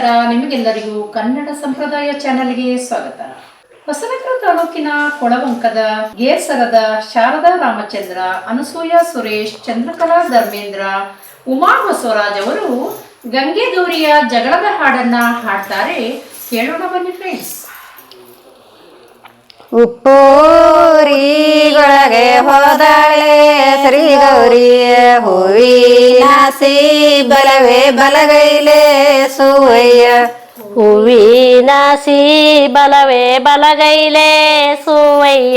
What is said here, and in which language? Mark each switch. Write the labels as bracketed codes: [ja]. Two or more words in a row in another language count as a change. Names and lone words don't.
[kn] ನಿಮಗೆಲ್ಲರಿಗೂ ಕನ್ನಡ ಸಂಪ್ರದಾಯ ಚಾನೆಲ್ಗೆ ಸ್ವಾಗತ. ಹೊಸನಗರ ತಾಲೂಕಿನ ಕೊಳವಂಕದ ಗೇರ್ಸರದ ಶಾರದಾ ರಾಮಚಂದ್ರ, ಅನಸೂಯ ಸುರೇಶ್, ಚಂದ್ರಕಲಾ ಧರ್ಮೇಂದ್ರ, ಉಮಾ ಬಸವರಾಜ್ ಅವರು ಗಂಗೆಗೌರಿಯ ಜಗಳದ ಹಾಡನ್ನ ಹಾಡ್ತಾರೆ. ಕೇಳೋಣ ಬನ್ನಿ ಫ್ರೆಂಡ್ಸ್. ಉಪ್ಪೂರಿಗೊಳಗೆ ಹೋದಾಳೆ ಶ್ರೀ ಗೌರಿ, ಹೂವಿನಾಸಿ ಬಲವೇ ಬಲಗೈಲೆ ಸುವಯ್ಯ. ಹೂವಿನಾಸಿ ಬಲವೇ ಬಲಗೈಲೆ ಸುವಯ್ಯ.